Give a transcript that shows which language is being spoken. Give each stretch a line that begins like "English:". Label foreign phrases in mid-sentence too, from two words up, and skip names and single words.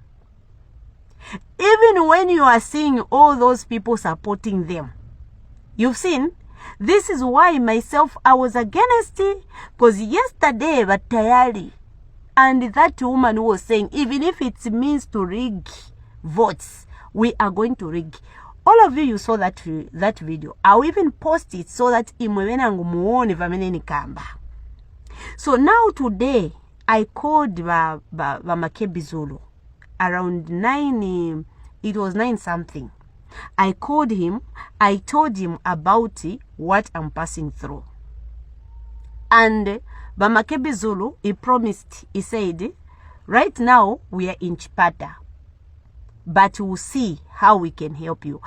English: Even when you are seeing all those people supporting them, you've seen, this is why myself, I was against it, because yesterday, Batayali, and that woman who was saying, even if it means to rig votes, we are going to rig. All of you saw that video. I'll even post it so that
Nyanja: muone vameneni kamba.
English: So now today, I called Bamakebizolo around 9, it was 9 something. I called him, I told him about what I'm passing through. And Bamakebizolo, he promised, he said, right now we are in Chipata, but we'll see how we can help you.